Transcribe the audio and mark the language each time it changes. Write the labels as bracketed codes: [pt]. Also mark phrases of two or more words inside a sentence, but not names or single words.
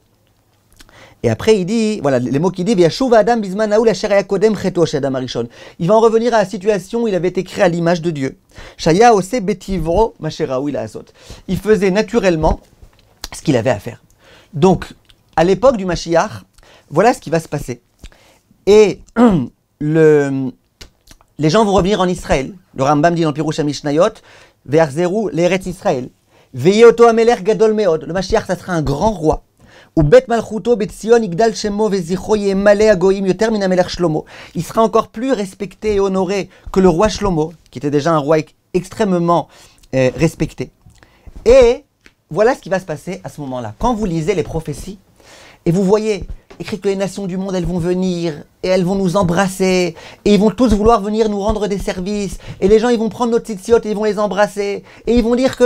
[fr] Et après, il dit, voilà, les mots qu'il dit, il va en revenir à la situation où il avait été créé à l'image de Dieu. Il faisait naturellement ce qu'il avait à faire. Donc, à l'époque du Mashiach, voilà ce qui va se passer. Et les gens vont revenir en Israël. Le Rambam dit dans le Pirush HaMishnayot, [he] ויחזרו לארץ ישראל. ויהיה המלך גדול מאוד. [fr] Le Mashiach, ça sera un grand roi. [he] ובית מלכותו בית ציון יגדל שמו וזכרו ימלא הגויים יותר מן המלך שלמה. [fr] Il sera encore plus respecté et honoré que le roi Shlomo, qui était déjà un roi extrêmement respecté. Et voilà ce qui va se passer à ce moment-là. Quand vous lisez les prophéties, et vous voyez écrit que les nations du monde, elles vont venir, et elles vont nous embrasser, et ils vont tous vouloir venir nous rendre des services, et les gens, ils vont prendre nos tzitziot et ils vont les embrasser, et ils vont dire que...